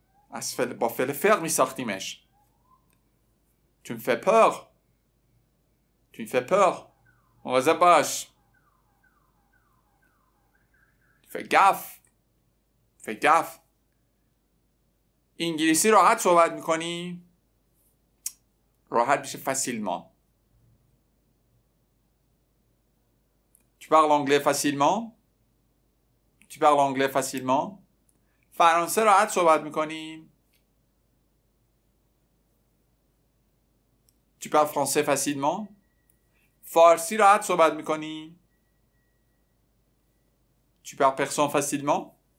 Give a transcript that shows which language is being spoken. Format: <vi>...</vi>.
<fa>از با فعل فر میساختیمش</fa> <fr>tu me fais peur</fr> <fa>tu me fais peur مواظب باش</fa> <fr>fais gaffe fais gaffe</fr> <fa>انگلیسی راحت صحبت میکنی راحت میشه</fa> <fr>facilement. Tu parles anglais facilement? Tu parles anglais facilement?</fr> <fa>فرانسه راحت صحبت میکنی؟</fa> <fr>Tu parles français facilement?</fr> <fa>فارسی راحت صحبت میکنی؟</fa> <fr>Tu parles persan facilement?</fr>